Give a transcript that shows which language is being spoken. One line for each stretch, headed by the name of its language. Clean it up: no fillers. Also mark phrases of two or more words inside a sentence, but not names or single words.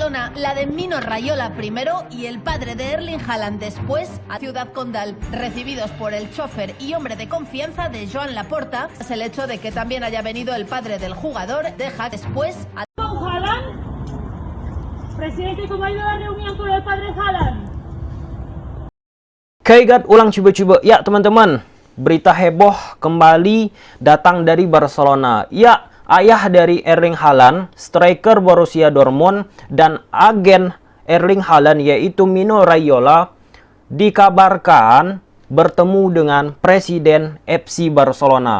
Spanish: Barcelona, la de Mino Raiola primero y el padre de Erling Haaland después a Ciudad Condal, recibidos por el chofer y hombre de confianza de Joan Laporta. Es el hecho de que también haya venido el padre del jugador, deja después a... Haaland, presidente, ¿cómo ha ido la reunión con el padre Haaland?
Indonesian: Kaigat ulang coba-coba. Ya teman-teman, berita heboh kembali datang dari Barcelona. Ya, ayah dari Erling Haaland, striker Borussia Dortmund, dan agen Erling Haaland yaitu Mino Raiola dikabarkan bertemu dengan Presiden FC Barcelona.